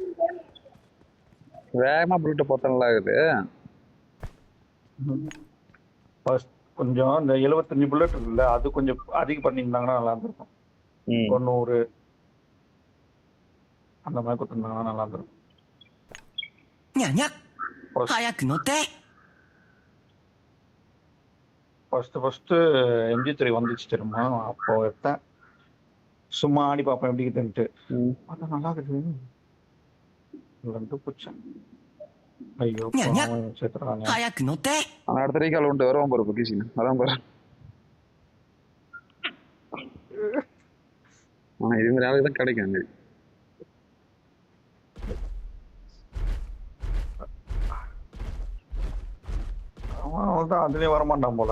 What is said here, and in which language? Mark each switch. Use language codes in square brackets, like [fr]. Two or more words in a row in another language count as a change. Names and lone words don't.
[ta] வேகமா புல்லட் போட்ட நல்லா இருக்குது. ஃபர்ஸ்ட் கொஞ்சம் இந்த 75 புல்லட் இருக்குல்ல அது கொஞ்சம் அதிகம் பண்ணியிருந்தாங்கன்னா நல்லா இருந்திருக்கும். 90 அந்த மாதிரி கொடுத்துருந்தாங்கன்னா நல்லா இருந்திருக்கும். [ja] にゃにゃ早く乗って [ta] ஃபர்ஸ்ட் MG3 வந்துச்சு தெரியுமா? அப்போ எடுத்தேன். சும்மா ஆடி பார்ப்பேன் எப்படி இருக்குன்ட்டு. அது நல்லா இருக்குது. ரெண்டு பூச்சேன். ஐயோ சேர்த்துறாங்க. [ja] 早く乗って [ta] ஆனா அடுத்த ரீகால் உண்டு வருவான் பாரு பொக்கிஷன். அதான் பாரு. ஆனா இது மாதிரி ஆளுக்கு தான் கிடைக்கும் அங்க. அவன் தான் அதுலயே வரமாட்டான் போல.